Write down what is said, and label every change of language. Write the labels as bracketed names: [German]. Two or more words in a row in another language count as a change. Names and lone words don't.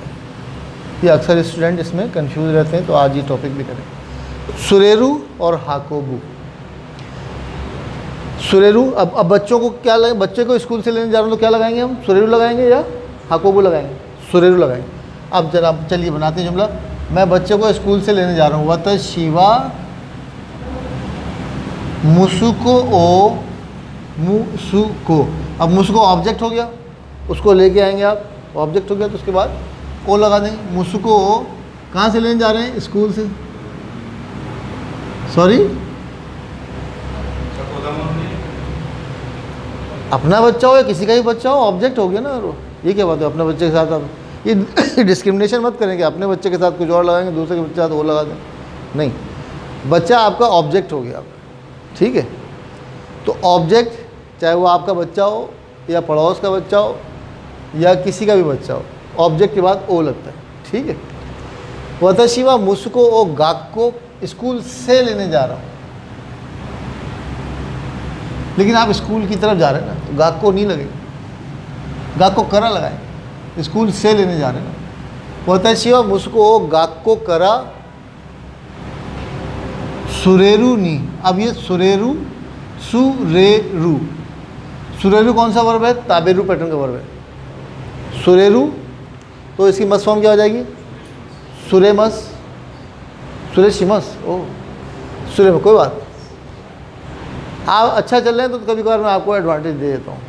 [Hindi] ये अक्सर स्टूडेंट इसमें कंफ्यूज रहते हैं, तो आज ये टॉपिक भी करें, सुरेरू और हाकोबू। सुरेरू, अब बच्चों को क्या लगे, बच्चे को स्कूल से लेने जा रहे हो तो क्या लगाएंगे हम, सुरेरू लगाएंगे या हाकोबू लगाएंगे, सुरेरू लगाएंगे। अब जनाब चलिए बनाते हैं जुमला, मैं बच्चे को स्कूल से लेने जा रहा हूँ। [Japanese] わたしは むすこを むすこ, [Hindi] अब मुसुको ऑब्जेक्ट हो गया, उसको लेके आएंगे आप, ऑब्जेक्ट हो गया, तो उसके बाद ओ लगा देंगे। [Japanese] むすこを [Hindi] कहाँ से लेने जा रहे हैं, स्कूल से। सॉरी, अपना बच्चा हो या किसी का भी बच्चा हो, ऑब्जेक्ट हो गया ना। ये क्या बात है, अपने बच्चे के साथ आप ये डिस्क्रिमिनेशन मत करेंगे, अपने बच्चे के साथ कुछ और लगाएंगे, दूसरे के बच्चे के साथ वो लगा दें, नहीं, बच्चा आपका ऑब्जेक्ट हो गया। ठीक है, तो ऑब्जेक्ट चाहे वो आपका बच्चा हो या पड़ोस का बच्चा हो या किसी का भी बच्चा हो, ऑब्जेक्ट के बाद ओ लगता है। ठीक है, [Japanese] わたしは むすこを がっこう, [Hindi] स्कूल से लेने जा रहा हूँ, लेकिन आप स्कूल की तरफ जा रहे हैं ना, तो गाक्को नहीं लगेगा, [Japanese] がっこうから [Hindi] लगाए, स्कूल से लेने जा रहे हैं ना। [Japanese] わたしは むすこを がっこうから つれる に. [Hindi] अब ये [Japanese] つれる、つれる、つれる [Hindi] कौन सा वर्ब है, ताबेरू पैटर्न का वर्ब है। सुरेरू, तो इसकी मस फॉर्म क्या हो जाएगी, सुरेमस, सुरेशिमस। ओ सुरे, कोई बात, आप अच्छा चल रहे हैं तो कभी कभार मैं आपको एडवांटेज दे देता हूँ।